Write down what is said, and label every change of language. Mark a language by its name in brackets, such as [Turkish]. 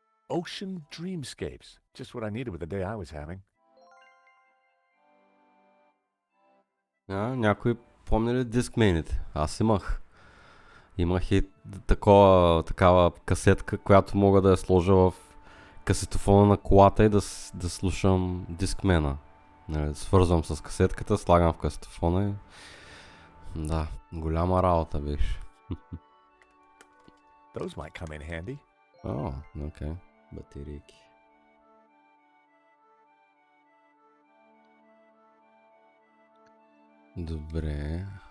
[English] Ocean Dreamscapes. Just what I needed with the day I was having. [Bulgarian] Някой помни ли дискмените? Аз имах. Имах и такава касетка, която мога да я сложа в касетофона на колата и да слушам дискмена. Свързвам с касетката, слагам в касетофона и... Да, голяма работа беше. [English] Those might come in handy. [Bulgarian] О, окей. Батерийки. Добре.